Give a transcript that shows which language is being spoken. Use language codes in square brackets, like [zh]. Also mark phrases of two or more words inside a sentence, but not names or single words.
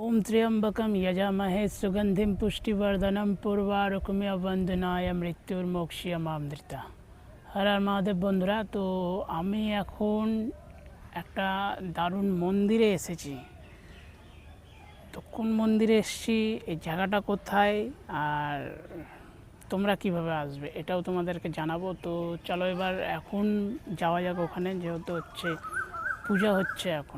[sa] ओम त्र्यंबकम यजामहे सुगंधिम पुष्टिवर्धनम पूर्वारुकमिव वंदनाय मृत्युर्मोक्षीयमामृता। [bn] হর হর মহাদেব বন্ধুরা। तो আমি এখন একটা দারুণ মন্দিরে এসেছি। তো কোন মন্দিরে এসেছি, এই জায়গাটা কোথায় আর তোমরা কিভাবে আসবে এটাও তোমাদেরকে জানাবো। তো চলো এবার এখন যাওয়া যাক ওখানে, যেহেতু হচ্ছে পূজা হচ্ছে এখন।